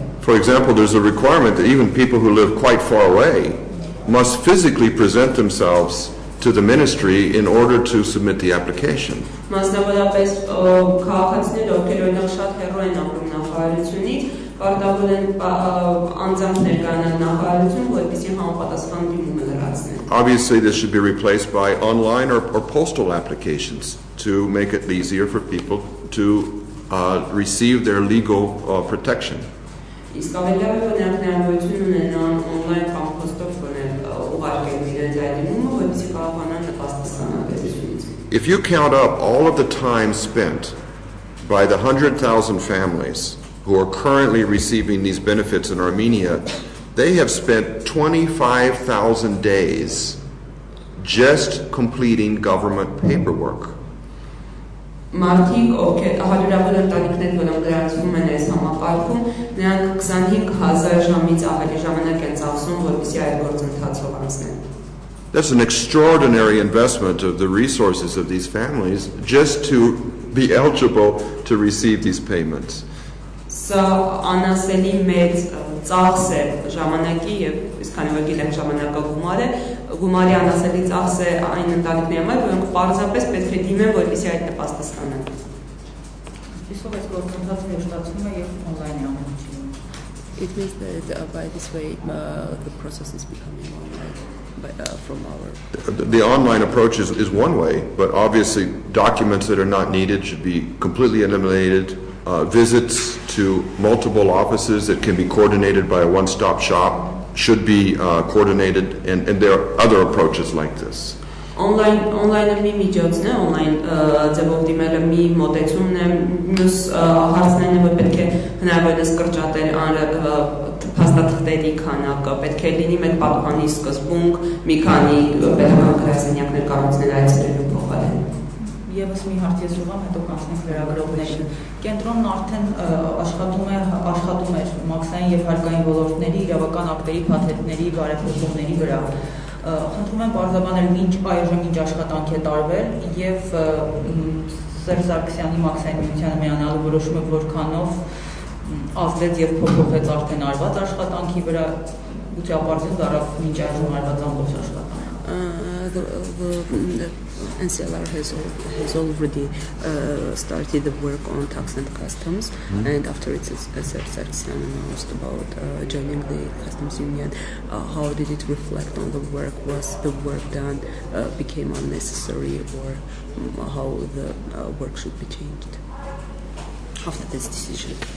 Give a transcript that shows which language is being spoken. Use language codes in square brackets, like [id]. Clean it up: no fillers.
[en] For example, there's a requirement that even people who live quite far away must physically present themselves to the ministry in order to submit the application. [hy] Մասնավորապես քաղաքացիները, ովքեր օրինակ շատ հեռու են ապրում նախարարությունից, պարտավոր են անձամբ ներկայանալ նախարարություն, որպեսզի համապատասխան դիմումը լրացնեն։ [en] Obviously, this should be replaced by online or postal applications to make it easier for people to receive their legal protection. [hy] Իսկ ավելի լավ է նրանք հնարավորություն ունենան օնլայն կամ փոստով ուղարկել իրենց այդ դիմումը, որպեսզի կարողանան նպաստ ստանալ պետությունից։ [en] If you count up all of the time spent by the 100,000 families who are currently receiving these benefits in Armenia, they have spent 25,000 days just completing government paperwork. [hy] Մարդիկ, ովքեր հարյուրավոր ընտանիքներ, որոնք գրանցվում են այս համակարգում, նրանք 25,000 ժամից ավելի ժամանակ են ծախսում, որպեսզի այդ գործընթացով անցնեն։ [en] That's an extraordinary investment of the resources of these families just to be eligible to receive these payments. [hy] Սա անասելի մեծ ծախս է ժամանակի եւ իսկան որ գիտենք ժամանակը գումարի անասելի ծախս է այն ընտանիքների համար, որոնք պարզապես պետք է դիմեն, որպեսզի այդ նպաստը ստանան։ Իսկ այս գործընթացը հեշտացնում է եւ օնլայն է ամենը։ [en] It means that by this way the process is becoming online from our. The online approach is one way, but obviously documents that are not needed should be completely eliminated. Visits to multiple offices that can be coordinated by a one-stop shop should be coordinated, and there are other approaches like this. [hy] Online մի միջոցն է, online ձևով դիմելը մի մոտեցումն է, մյուս հարցներն է, որ պետք է հնարավորինս կրճատել փաստաթղթերի քանակը, պետք է լինի մեկ պատուհանի սկզբունք, մի քանի պետական գրասենյակներ կառուցել այցելելու փոխարեն։ Եվս մի հարց ես ուղղամ, հետո կանցնենք վերագրողներին։ Կենտրոնն արդեն աշխատում էր մաքսային եւ հարկային ոլորտների իրավական ակտերի փաթեթների բարեփոխումների վրա։ Խնդրում եմ բարձրաբանել այժմ ինչ աշխատանք է տարվել եւ Սերժ Սարգսյանի մաքսային միությանը միանալու որոշումը որքանով ազդեց եւ փոփոխեց արդեն արված աշխատանքի վրա, գուցե ապարդյուն դարավ մինչ այժմ արված ամբողջ աշխատանքը։ [en] The NCLR has already started the work on tax and customs, and after Sargsyan announced about joining the customs union, how did it reflect on the work? Was the work done became unnecessary, or how the work should be changed after this decision?